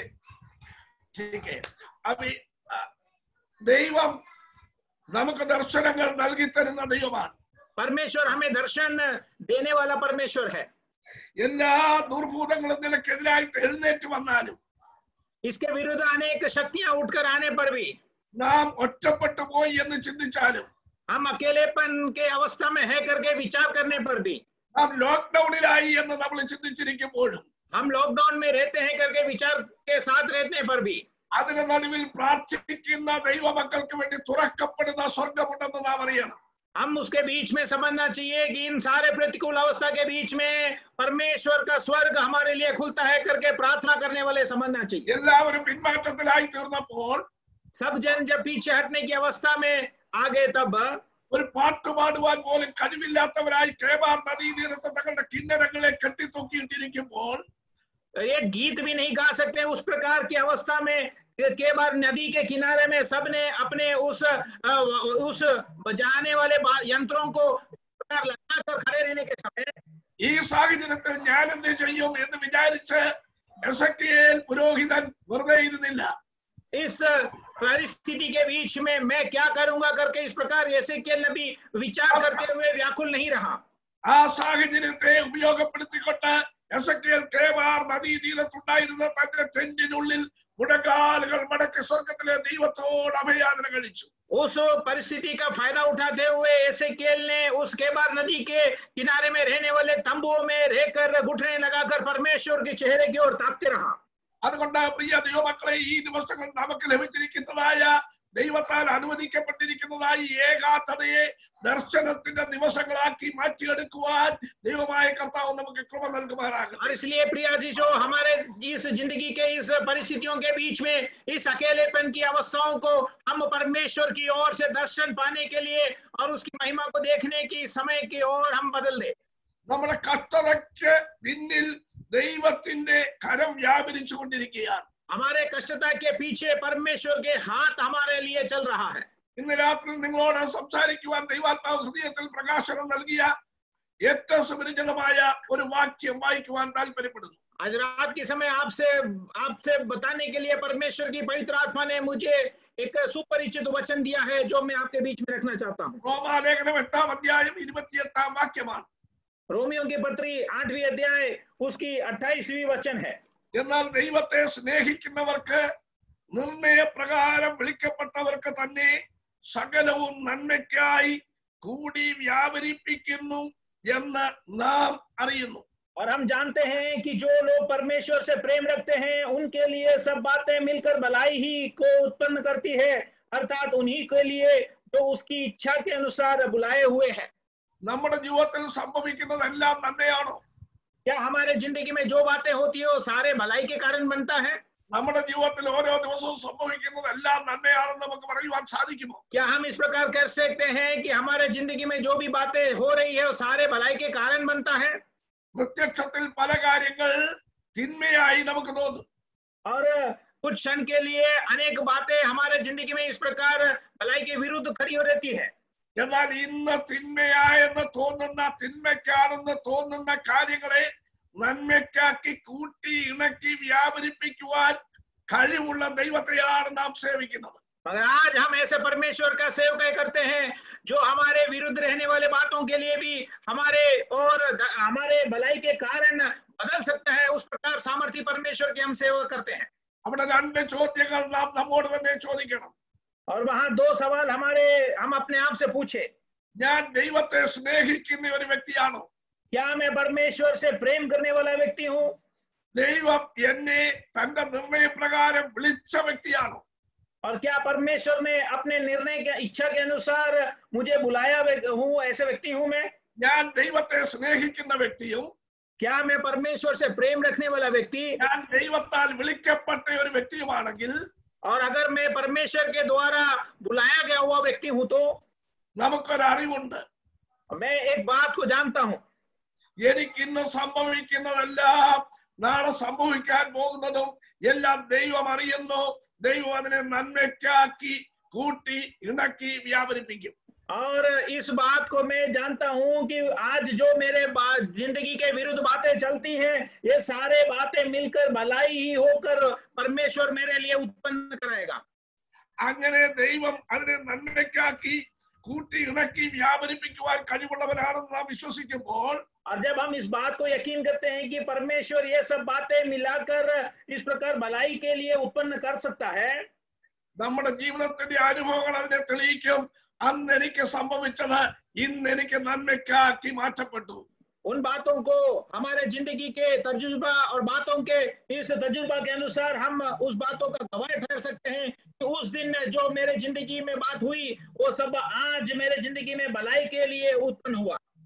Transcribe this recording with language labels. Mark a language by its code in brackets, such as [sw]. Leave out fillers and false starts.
[hi] ठीक है, अभी [ml] ദൈവം നമുക്ക് ദർശനങ്ങൾ നൽകി തരുന്ന ദൈവമാണ്. [hi] परमेश्वर हमें दर्शन देने वाला परमेश्वर है। [ml] എല്ലാ ദുർഭൂതങ്ങളും നിനക്കെതിരായിട്ട് എഴുന്നേറ്റ് വന്നാലും [hi] इसके विरुद्ध अनेक शक्तियां उठकर आने पर भी [ml] നാം ഒറ്റപ്പെട്ടു പോയി എന്ന് ചിന്തിച്ചാലും [hi] हम अकेलेपन के अवस्था में है करके विचार करने पर भी [ml] നാം ലോക്ക്ഡൌണിലായി എന്ന് നമ്മൾ ചിന്തിച്ചിരിക്കുമ്പോഴും [hi] हम लॉकडाउन में रहते हैं करके विचार के साथ रहने पर भी [ml] അതിന് നടുവിൽ പ്രാർത്ഥിക്കുന്ന ദൈവമക്കൾക്ക് വേണ്ടി തുറക്കപ്പെടുന്ന സ്വർഗമുണ്ടെന്ന് നാം അറിയണം. [hi] हम उसके बीच में समझना चाहिए कि इन सारे प्रतिकूल अवस्था के बीच में परमेश्वर का स्वर्ग हमारे लिए खुलता है करके प्रार्थना करने वाले समझना चाहिए. [ml] എല്ലാവരും പിന്മാറ്റത്തിലായി തീർന്നപ്പോൾ [hi] सब जन जब पीछे हटने की अवस्था में आ गए तब [ml] ഒരു പാട്ട് പാടുവാൻ പോലും കഴിവില്ലാത്തവരായി കേബാർ നദീതീരത്ത് തങ്ങളുടെ കിന്നരങ്ങളെ കെട്ടിത്തൂക്കിയിട്ടിരിക്കുമ്പോൾ [hi] एक गीत भी नहीं गा सकते उस प्रकार की अवस्था में केबार नदी के किनारे में सबने अपने उस बजाने वाले यंत्रों को लगाकर खड़े रहने के समय [ml] ഈ സാഹചര്യത്തിൽ ഞാൻ എന്ത് ചെയ്യും എന്ന് വിചാരിച്ച് എസെക്കിയേൽ പുരോഹിതൻ വെറുതെ ഇരുന്നില്ല. [hi] इस परिस्थिति के बीच में मैं क्या करूंगा करके इस प्रकार एसेकियेल नबी विचार करते हुए व्याकुल नहीं रहा. [ml] ആ സാഹചര്യത്തെ ഉപയോഗപ്പെടുത്തിക്കൊണ്ട് എസെക്കിയേൽ കേബാർ നദീതീരത്തുണ്ടായിരുന്ന തന്റെ ടെന്റിനുള്ളിൽ മുടങ്കാലുകൾ മടക്കി സ്വർഗത്തിലെ ദൈവത്തോട് അഭയാചന കഴിച്ചു. [hi] उस परिस्थिति का फायदा उठाते हुए एसेकियेल ने उस केबार नदी के किनारे में रहने वाले तंबुओं में रहकर घुटने लगाकर परमेश्वर के चेहरे की ओर ताकते रहा. [ml] അതുകൊണ്ട് പ്രിയ ദൈവമക്കളെ, ഈ ദിവസങ്ങൾ നമുക്ക് ലഭിച്ചിരിക്കുന്നതായ ദൈവത്താൽ അനുവദിക്കപ്പെട്ടിരിക്കുന്നതായി ഏകാന്തതയെ ദർശനത്തിന്റെ ദിവസങ്ങളാക്കി മാറ്റിയെടുക്കുവാൻ ദൈവമായ കർത്താവ് നമുക്ക് കൃപ നൽകുമാറാകട്ടെ. [hi] और इसलिए प्रिया जी, जो हमारे इस जिंदगी के इस परिस्थितियों के बीच में इस अकेलेपन की अवस्थाओं को हम परमेश्वर की ओर से दर्शन पाने के लिए और उसकी महिमा को देखने की समय की ओर हम बदल दे. [ml] നമ്മുടെ കഷ്ടതയ്ക്ക് പിന്നിൽ ദൈവത്തിന്റെ കരം വ്യാപരിച്ചു കൊണ്ടിരിക്കുകയാണ്. [hi] हमारे कष्टता के पीछे परमेश्वर के हाथ हमारे लिए चल रहा है. [ml] ഇന്ന് രാത്രി നിങ്ങളോട് സംസാരിക്കുവാൻ ദൈവാത്മാവ് ഹൃദയത്തിൽ പ്രകാശനം നൽകിയ ഏറ്റവും സുപരിചിതമായ ഒരു വാക്യം വായിക്കുവാൻ താല്പര്യപ്പെടുന്നു. [hi] आज रात के समय आपसे बताने के लिए परमेश्वर की पवित्र आत्मा ने मुझे एक सुपरिचित वचन दिया है जो मैं आपके बीच में रखना चाहता हूँ. [ml] റോമാലേഖനം 8-ാം അധ്യായം 28-ാം വാക്യമാണ്. [hi] रोमियों की पत्री 8वीं अध्याय उसकी 28वीं वचन है. [ml] എന്നാൽ ദൈവത്തെ സ്നേഹിക്കുന്നവർക്ക് നിർണയപ്രകാരം വിളിക്കപ്പെട്ടവർക്ക് തന്നെ സകലവും നന്മയ്ക്കായി കൂടി വ്യാപരിപ്പിക്കുന്നു എന്ന് നാം അറിയുന്നു. [hi] और हम जानते हैं कि जो लोग परमेश्वर से प्रेम रखते हैं उनके लिए सब बातें मिलकर भलाई ही को उत्पन्न करती है, अर्थात उन्हीं के लिए जो उसकी इच्छा के अनुसार बुलाए हुए हैं. [ml] നമ്മുടെ ജീവിതത്തിൽ സംഭവിക്കുന്നതെല്ലാം നന്മയാണോ? [hi] क्या हमारे जिंदगी में जो बातें होती है वो सारे भलाई के कारण बनता है? [ml] നമ്മുടെ ജീവിതത്തിൽ ഓരോ ദിവസവും സംഭവിക്കുന്നതെല്ലാം നന്മയാണെന്ന് നമുക്ക് പറയുവാൻ സാധിക്കുമോ? [hi] क्या हम इस प्रकार कर सकते हैं कि हमारे जिंदगी में जो भी बातें हो रही है वो सारे भलाई के कारण बनता है? [ml] പ്രത്യക്ഷത്തിൽ പല കാര്യങ്ങൾ തിന്മയായി നമുക്ക് തോന്നും. [hi] और कुछ क्षण के लिए अनेक बातें हमारे जिंदगी में इस प्रकार भलाई के विरुद्ध खड़ी हो रहती है. [ml] എന്നാൽ ഇന്ന് തിന്മയായെന്ന് തോന്നുന്ന, തിന്മയ്ക്കാണെന്ന് തോന്നുന്ന കാര്യങ്ങളെ നന്മയ്ക്കാക്കി കൂട്ടി ഇണക്കി വ്യാപരിപ്പിക്കുവാൻ കഴിവുള്ള ദൈവത്തെയാണ് നാം സേവിക്കുന്നത്. [hi] मगर आज हम ऐसे परमेश्वर का सेवकाई करते हैं जो हमारे विरुद्ध रहने वाले बातों के लिए भी हमारे और हमारे भलाई के कारण बदल सकता है. उस प्रकार सामर्थ्य परमेश्वर की हम सेवा करते हैं. [ml] അവിടെ രണ്ട് ചോദ്യങ്ങൾ നാം നമ്മോട് തന്നെ ചോദിക്കണം. [hi] और वहां दो सवाल हम अपने आप से पूछे. [ml] ഞാൻ ദൈവത്തെ സ്നേഹിക്കുന്ന ഒരു വ്യക്തിയാണോ? [hi] क्या मैं परमेश्वर से प्रेम करने वाला व्यक्ति हूँ? [ml] ദൈവം എന്നെ തന്റെ നിർണയപ്രകാരം വിളിച്ച വ്യക്തിയാണോ? [hi] और क्या परमेश्वर ने अपने निर्णय के इच्छा के अनुसार मुझे बुलाया हूँ? ऐसे व्यक्ति हूँ मैं? [ml] ഞാൻ ദൈവത്തെ സ്നേഹിക്കുന്ന വ്യക്തിയും [hi] क्या मैं परमेश्वर से प्रेम रखने वाला व्यक्ति, [ml] ഞാൻ ദൈവത്താൽ വിളിക്കപ്പെട്ട ഒരു വ്യക്തിയുമാണെങ്കിൽ [hi] और अगर मैं परमेश्वर के द्वारा बुलाया गया हुआ व्यक्ति हूं तो [ml] നമുക്കൊരു അറിവുണ്ട്. [hi] मैं एक बात को जानता हूं. [ml] എനിക്ക് ഇന്ന് സംഭവിക്കുന്നതെല്ലാം നാളെ സംഭവിക്കാൻ പോകുന്നതും എല്ലാം ദൈവം അറിയുന്നു. ദൈവം അതിനെ നന്മയ്ക്കാക്കി കൂട്ടി ഇണക്കി വ്യാപരിപ്പിക്കും. [hi] और इस बात को मैं जानता हूं कि आज जो मेरे जिंदगी के विरुद्ध बातें चलती हैं ये सारे बातें मिलकर भलाई ही होकर परमेश्वर मेरे लिए उत्पन्न कराएगा. [ml] അങ്ങനെ ദൈവം അതിനെ നന്മയ്ക്കാക്കി കൂട്ടി ഇണക്കി വ്യാപരിപ്പിക്കുവാൻ കഴിവുള്ളവനാണെന്ന് നാം വിശ്വസിക്കുമ്പോൾ, [hi] और जब हम इस बात को यकीन करते हैं कि परमेश्वर ये सब बातें मिलाकर इस प्रकार भलाई के लिए उत्पन्न कर सकता है, [ml] നമ്മുടെ ജീവിതത്തിന്റെ അനുഭവങ്ങൾ അതിനെ തെളിയിക്കും. അന്ന് എനിക്ക് സംഭവിച്ചത് ഇന്ന് എനിക്ക് നന്മയ്ക്കാക്കി മാറ്റപ്പെട്ടു. [hi] उन बातों को हमारे जिंदगी के तजुर्बा और बातों के इस तजुर्बा के अनुसार हम उस बातों का गवाह ठहर सकते हैं कि उस दिन जो मेरे जिंदगी में बात हुई वो सब आज मेरे जिंदगी में भलाई के लिए उत्पन्न हुआ.